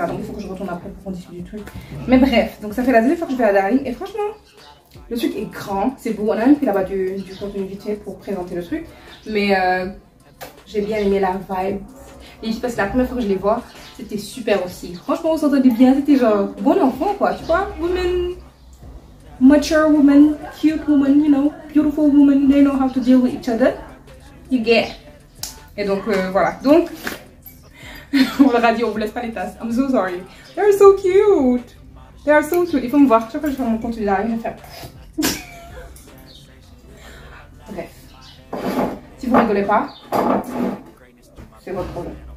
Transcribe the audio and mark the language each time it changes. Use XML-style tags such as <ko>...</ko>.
<fr>Donc il faut que je retourne après pour qu'on discute du truc. Mais bref, donc ça fait la deuxième fois que je vais à Darling et franchement, le truc est grand, c'est beau. On a même pris là-bas du contenu vite fait pour présenter le truc. Mais j'ai bien aimé la vibe. Et je sais pas, c'est la première fois que je les vois, c'était super aussi. Franchement, on s'entendait bien, c'était genre bon enfant quoi, tu vois, women.</fr> <en>Mature woman, cute woman, you know, beautiful woman, they know how to deal with each other. You get.</en> <fr>Et donc voilà. Donc on leur a dit on vous laisse pas les tasses.</fr> <en>I'm so sorry. They're so cute. They are so cute.</en> <fr>Il faut me voir. Chaque fois que je fais mon contenu là, je vais faire. Bref. Si vous rigolez pas, c'est votre problème.</fr>